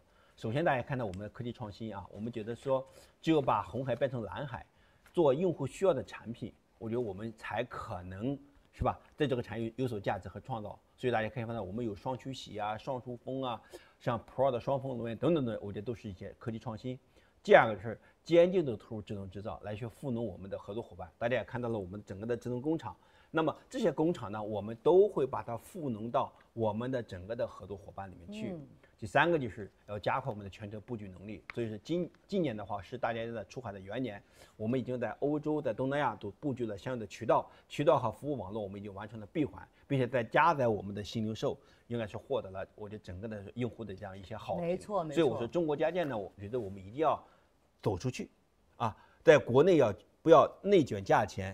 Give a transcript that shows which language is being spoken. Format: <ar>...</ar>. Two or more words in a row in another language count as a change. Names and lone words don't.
<zh>首先，大家看到我們的科技創新啊，我們覺得說，只有把紅海變成藍海，做用戶需要的產品，我覺得我們才可能是吧，在這個產業有所價值和創造。所以大家可以看到，我們有雙曲洗啊、雙出風啊，像 Pro 的雙風輪等等等，我覺得都是一些科技創新。第二個是堅定的投入智能製造，來去賦能我們的合作夥伴。大家也看到了我們整個的智能工廠。那麼這些工廠呢，我們都會把它賦能到我們的整個的合作夥伴裡面去。第3個就是要加快我們的全球布局能力。所以是今年的話是大家的出海的元年，我們已經在歐洲、在東南亞都布局了相應的渠道和服務網絡，我們已經完成了閉環，並且再加在我們的新零售，應該是獲得了我覺得整個的用戶的這樣一些好評。沒錯。所以我說中國家電呢，我覺得我們一定要走出去，啊，在國內不要內卷價錢。</zh>